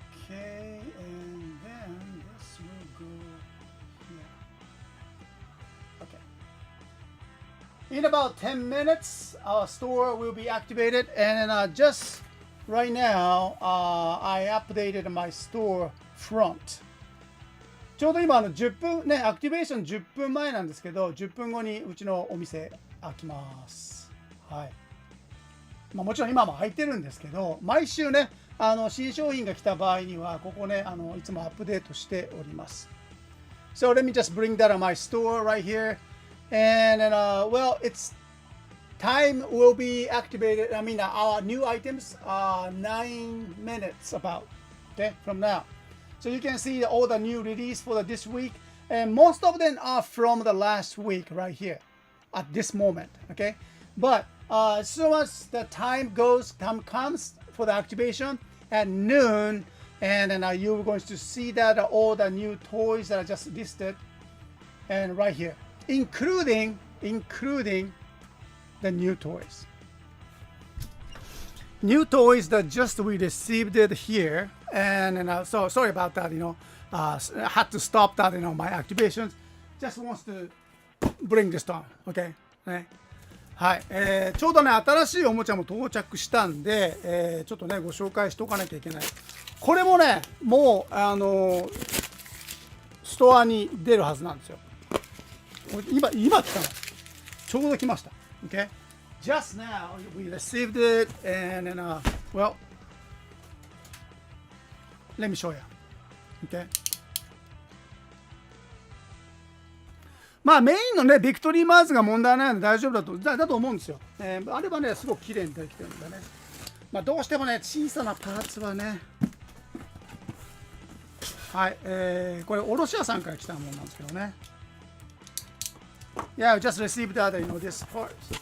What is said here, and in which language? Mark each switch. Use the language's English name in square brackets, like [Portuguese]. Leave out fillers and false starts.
[English] Okay, and then this will go here. Okay. In about 10 minutes, our store will be activated, and just right now, I updated my store front. [Japanese] ちょうど今10分ね、アクティベーション10分前なんですけど、10分後にうちのお店開きます。はい。まあ、もちろん今も開いてるんですけど、毎週ね、新商品が来た場合には、ここね、いつもアップデートしております。 [English] So let me just bring that on my store right here. And well, it's time will be activated. I mean, our new items are 9 minutes about, okay, from now. So you can see all the new release for this week, and most of them are from the last week right here at this moment, okay? But as soon as the time comes for the activation at noon, and then you're going to see that all the new toys that I just listed, and right here, including the new toys. New toys that just we received it here, and so sorry about that. I had to stop that. My activations. Just wants to bring this down. Okay. [Japanese] ね。はい。ちょうどね新しいおもちゃも到着したんで、ちょっとねご紹介しておかなきゃいけない。これもねもうストアに出るはずなんですよ。今来たの。ちょうど来ました。 [English] Okay. Just now we received it, and then well, let me show you. Okay. [Japanese] まあメインのねビクトリーマーズが問題ないので大丈夫だと思うんですよ。あればねすごく綺麗にできてるんだね。まあどうしてもね小さなパーツはね、はい、これ卸屋さんから来たものなんですけどね。 [English] Yeah, I just received that, this part.